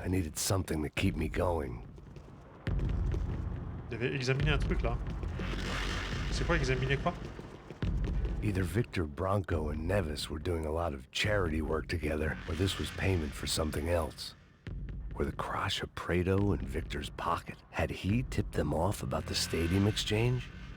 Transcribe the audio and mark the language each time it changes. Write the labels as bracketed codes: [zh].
[en] I needed something to keep me going. [fr] Il devait examiner un truc là. C'est quoi examiner quoi? [en] Either Victor Bronco and Nevis were doing a lot of charity work together, or this was payment for something else. Were the Crash of Prado in Victor's pocket? Had he tipped them off about the stadium exchange?